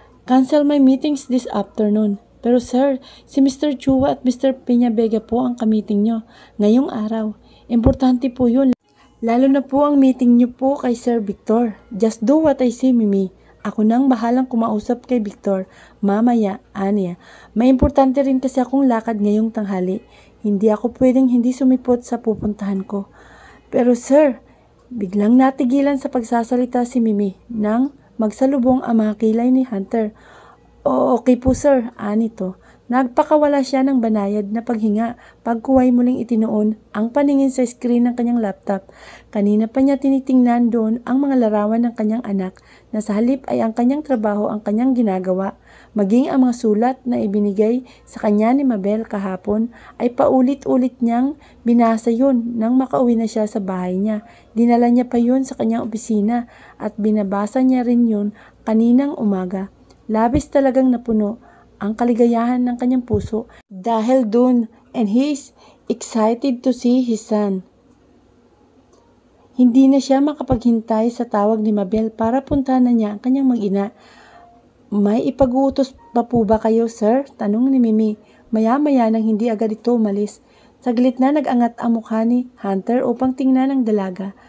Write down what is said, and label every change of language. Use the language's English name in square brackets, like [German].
[English] Cancel my meetings this afternoon. [Filipino] Pero sir, si Mr. Chua at Mr. Peña Vega po ang kamiting nyo ngayong araw. Importante po yun. Lalo na po ang meeting nyo po kay Sir Victor. [English] Just do what I say, Mimi. [Filipino] Ako nang bahalang kumausap kay Victor. Mamaya, Anya. May importante rin kasi akong lakad ngayong tanghali. Hindi ako pwedeng hindi sumipot sa pupuntahan ko. Pero sir, biglang natigilan sa pagsasalita si Mimi nang magsalubong ang mga kilay ni Hunter. O okay po sir, Anito. Nagpakawala siya ng banayad na paghinga pagkuway muling itinuon ang paningin sa screen ng kanyang laptop. Kanina pa niya tinitingnan doon ang mga larawan ng kanyang anak na sa halip ay ang kanyang trabaho ang kanyang ginagawa. Maging ang mga sulat na ibinigay sa kanya ni Mabel kahapon ay paulit-ulit niyang binasa yun nang makauwi na siya sa bahay niya. Dinala niya pa yun sa kanyang opisina at binabasa niya rin yun kaninang umaga. Labis talagang napuno ang kaligayahan ng kanyang puso dahil dun, [English] and he is excited to see his son. [Filipino] Hindi na siya makapaghintay sa tawag ni Mabel para puntahan na niya ang kanyang mag-ina. May ipag-uutos pa po ba kayo, sir? Tanong ni Mimi. Maya-maya nang hindi agad ito umalis. Saglit na nag-angat ang mukha ni Hunter upang tingnan ang dalaga.